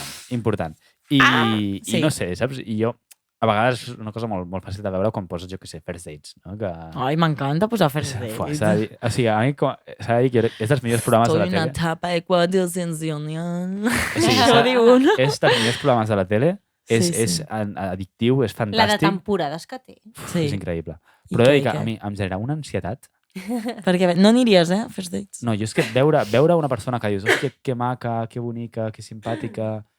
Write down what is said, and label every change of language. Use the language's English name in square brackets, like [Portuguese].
[Catalan] Important. I no sé, saps? I jo... A vegades és una cosa molt fàcil de veure quan poses, jo què sé, first dates, no? Ai, m'encanta posar first dates. O sigui, a mi s'ha de dir que és dels millors programes de la tele. [Spanish] Estoy en una etapa de quadricensión. [Catalan] Sí, això diu un. És dels millors programes de la tele, és addictiu, és fantàstic. La de temporades que té. És increïble. Però he de dir que a mi em genera una ansietat. Perquè no aniries, first dates? No, jo és que veure una persona que dius, hòstia, que maca, que bonica, que simpàtica...